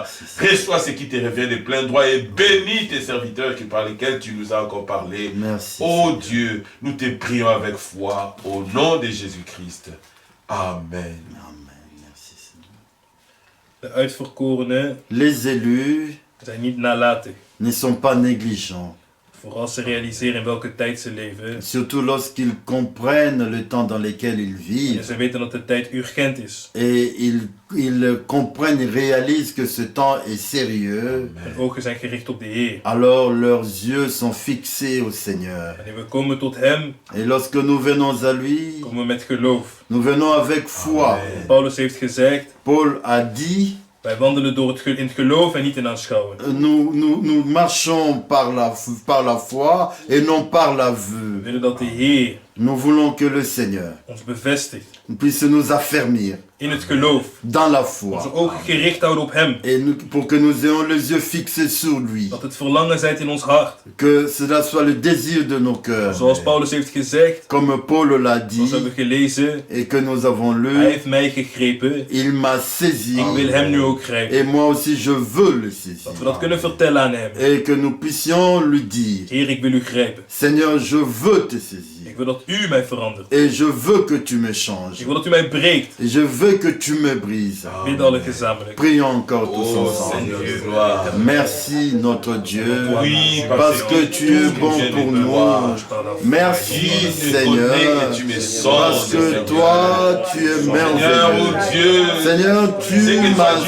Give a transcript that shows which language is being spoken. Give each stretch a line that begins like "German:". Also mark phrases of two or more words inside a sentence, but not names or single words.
French: Reçois ce qui te revient de plein droit et bénis tes serviteurs par lesquels tu nous as encore parlé. Merci. Ô Dieu, nous te prions avec foi, au nom de Jésus-Christ. Amen. Merci, Seigneur.
Dutch: De uitverkorenen
French: Les élus
Dutch: zijn niet nalatig.
French: ne sont pas négligents.
Dutch: Vooral ze realiseren in welke tijd ze leven.
French: Surtout lorsqu'ils comprennent le temps dans lequel ils
Dutch: En
French: vivent.
Dutch: ze weten dat de tijd urgent is.
French: Et ils comprennent, ils réalisent que ce temps est sérieux.
Dutch: Hun ogen zijn gericht op de Heer.
French: Alors leurs yeux sont fixés au Seigneur.
Dutch: Wanneer we komen tot Hem,
French: Et lorsque nous venons à lui,
Dutch: komen we met geloof.
French: nous venons avec foi.
Dutch: Paulus heeft gezegd,
French: Paul a dit,
Dutch: wij wandelen in het geloof en niet in aanschouwen.
French: nous marchons par la foi et non par la
Dutch: We
French: vue.
Dutch: willen dat de Heer
French: Nous voulons que le Seigneur
Dutch: ons bevestigt
French: puisse nous affermir
Dutch: in het geloof.
French: dans la foi.
Dutch: Onze ogen gericht houden op Hem.
French: Et pour que nous ayons les yeux fixés sur lui.
Dutch: Dat het verlangen zijt in ons hart.
French: Que cela soit le désir de nos cœurs.
Dutch: Zoals Paulus heeft gezegd,
French: Comme Paul l'a
Dutch: zoals
French: dit
Dutch: we hebben gelezen,
French: et que nous avons
Dutch: Hij
French: lu,
Dutch: heeft mij gegrepen.
French: il m'a saisi.
Dutch: Ik wil Hem nu ook grijpen.
French: Et moi aussi je veux le saisir.
Dutch: Dat we dat kunnen vertellen aan Hem.
French: Et que nous puissions lui dire,
Dutch: Heer, ik wil U grijpen.
French: Seigneur, je veux te saisir.
Dutch: Ik wil dat U mij verandert.
French: Et je veux que tu me changes.
Dutch: Ik wil dat U mij breekt.
French: Et je veux que tu me brises.
Dutch: Bid alle gezamenlijk.
French: Prions encore tous Oh ensemble. Seigneur, gloire. Merci notre Dieu. Oui, Parce que tu es bon pour nous. Merci Seigneur. Parce que toi, tu es Seigneur, merveilleux. oh Dieu, Seigneur, c'est tu que toi m'as